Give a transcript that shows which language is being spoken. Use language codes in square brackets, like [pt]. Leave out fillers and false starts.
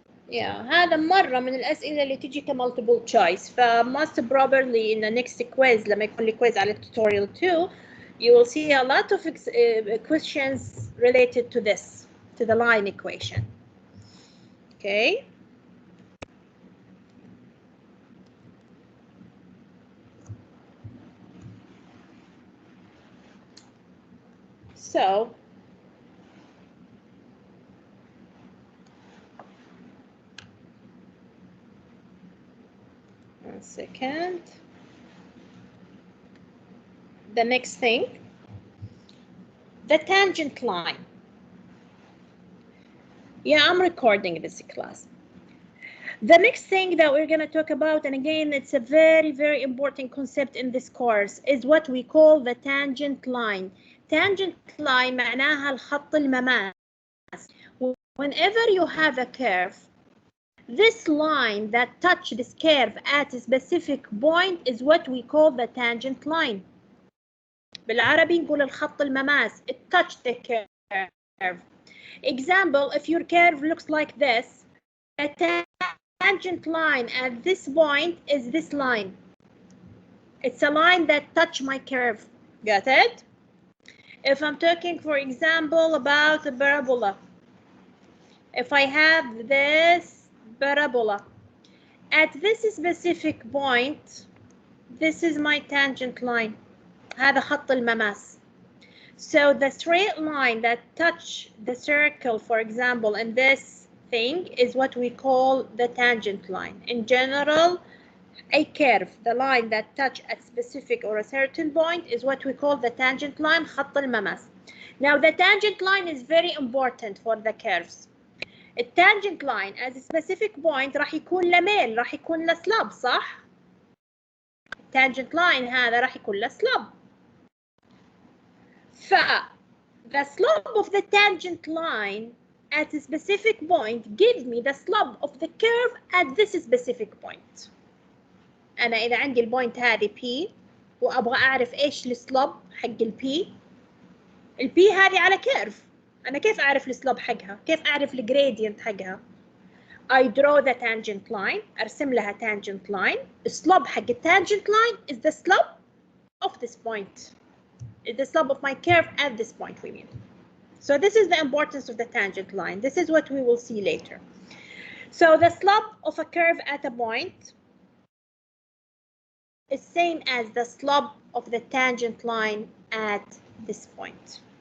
[en] Yeah, [ar] هذا مرة من الأسئلة اللي تيجي كمultiple choice. [en] فmust probably in the next quiz [ar] لما يكون لي [en] quiz على tutorial 2, you will see a lot of questions related to this, to the line equation. Okay. So one second. The next thing, the tangent line. Yeah, I'm recording this class. The next thing that we're going to talk about, and again, it's a very, very important concept in this course, is what we call the tangent line. [ar] Tangent line معناها الخط المماس. [en] Whenever you have a curve, this line that touch this curve at a specific point is what we call the tangent line. [ar] بالعربي نقول الخط المماس. [en] It touched the curve. Example, if your curve looks like this, the tangent line at this point is this line. It's a line that touch my curve. Got it? If I'm talking, for example, about a parabola, if I have this parabola, at this specific point, this is my tangent line. [ar] هذا خط المماس. [en] So the straight line that touch the circle, for example, in this thing is what we call the tangent line. In general, a curve, the line that touch at specific or a certain point is what we call the tangent line, [ar] خط المماس. [en] Now the tangent line is very important for the curves. A tangent line as a specific point [ar] راح يكون لميل، راح يكون لسلاب، صح؟ tangent line هذا راح يكون لسلاب. [en] The slope of the tangent line at a specific point gives me the slope of the curve at this specific point. [ar] أنا إذا عندي البوينت هذه P وأبغى أعرف إيش السلوب حق البي هذه على كيرف. أنا كيف أعرف السلوب حقها؟ كيف أعرف الجريدينت حقها؟ [en] I draw the tangent line. [ar] أرسم لها [en] tangent line. [ar] السلوب حق [en] التangent line is the slope of this point. Is the slope of my curve at this point, we mean. So this is the importance of the tangent line. This is what we will see later. So the slope of a curve at a point is same as the slope of the tangent line at this point.